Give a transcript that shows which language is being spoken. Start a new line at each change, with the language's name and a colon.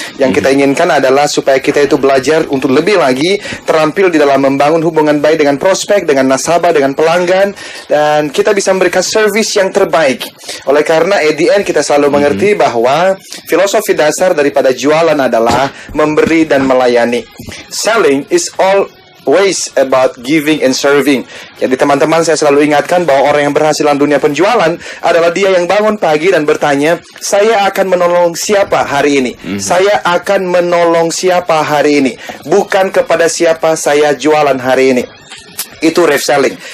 Indonesian: Yang kita inginkan adalah supaya kita itu belajar untuk lebih lagi terampil di dalam membangun hubungan baik dengan prospek, dengan nasabah, dengan pelanggan, dan kita bisa memberikan service yang terbaik. Oleh karena
English: at the end
Indonesian: kita selalu mengerti bahwa filosofi dasar daripada jualan adalah memberi dan melayani.
English: Selling is always about giving and serving.
Indonesian: Jadi teman-teman, saya selalu ingatkan bahwa orang yang berhasil dalam dunia penjualan adalah dia yang bangun pagi dan bertanya, saya akan menolong siapa hari ini? Saya akan menolong siapa hari ini? Bukan kepada siapa saya jualan hari ini. Itu rev selling.